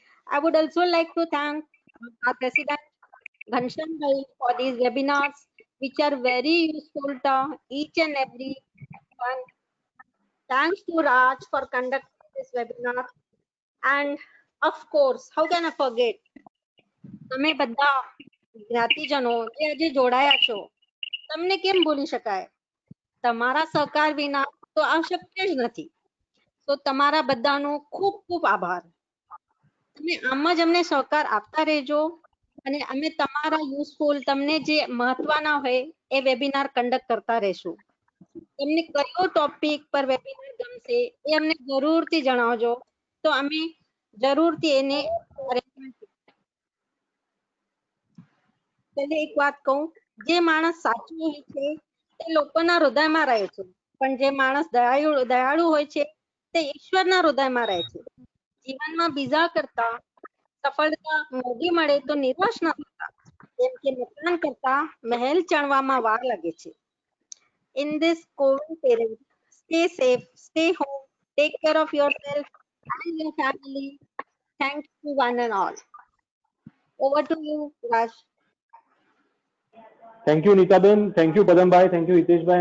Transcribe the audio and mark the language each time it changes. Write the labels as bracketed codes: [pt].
[en] I would also like to thank our President, Ghanshyam Bhai, for these webinars, which are very useful to each and every one. Thanks to Raj for conducting this webinar. And of course, how can I forget? [gu] તમે બધા જ્ઞાતિજનો જે આજે જોડાયા છો તમને કેમ ભૂલી શકાય? તમારા સહકાર વિના તો આ શક્ય જ નથી. તો તમારા બધાનો ખૂબ ખૂબ આભાર. તમે આમ જ અમને સહકાર આપતા રહેજો અને અમે તમારા યુઝફુલ તમને જે મહત્વના હોય એ વેબિનાર કન્ડક્ટ કરતા રહેશું. તમને કયો ટોપિક પર વેબિનાર ગમશે એ અમને જરૂરથી જણાવજો તો અમે જરૂરથી એને અરેન્જમેન્ટ. એટલે એક વાત કહું, જે માણસ સાચું હોય છે તે લોકોના હૃદયમાં રહે છે, પણ જે માણસ દયાળુ હોય છે તે ઈશ્વરના હૃદયમાં રહે છે. જીવનમાં બીજા કરતા સફળતા મોદી મળે તો નિરાશ ન થતા, કેમ કે મકાન કરતા મહેલ ચણવામાં વાર લાગે છે. [en] In this COVID period, stay safe, stay home, take care of yourself and your family. Thank you one and all. Over to you, Raj. Thank you, Nitaben. Thank you, Padam Bhai. Thank you, Hitesh Bhai.